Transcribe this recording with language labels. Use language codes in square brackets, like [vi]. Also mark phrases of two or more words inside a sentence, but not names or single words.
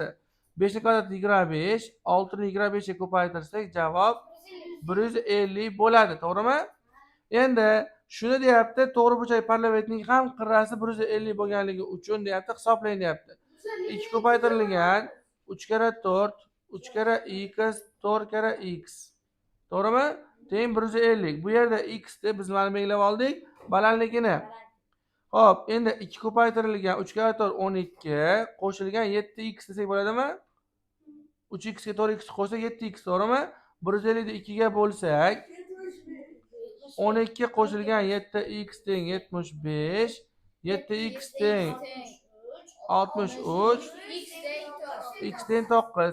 [uz] 5 ning kvadrati 25, 6 ni 25 ga ko'paytirsak javob 150 bo'ladi, to'g'rimi? Endi shuni deyapti, to'g'ri burchak parallelning ham qirrasi 150 bo'lganligi uchun deyapti, hisoblang deyapti. 2 ko'paytirilgan 3 kara 4, 3 kara x, 4 kara x. To'g'rimi? Teng 150. Bu yerda x deb biz mana belgilab oldik balandligini. Xo'p, endi 2 ko'paytirilgan 3 kara 4 12 qo'shilgan 7x desak bo'ladimi? 3x ga 4x qo'shsak 7x, to'g'rimi? 150 ni 2 ga bo'lsak 12 qo'shilgan 7x teng 75, 7x teng 63, x teng 9.